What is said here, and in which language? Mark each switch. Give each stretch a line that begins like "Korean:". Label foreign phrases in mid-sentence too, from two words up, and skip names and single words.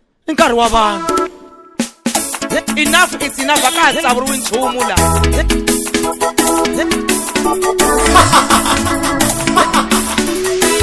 Tsonga: nkarhi wa vanhu.
English: Enough is enough,
Tsonga: a ka ha tsavuriwi nchumu laha.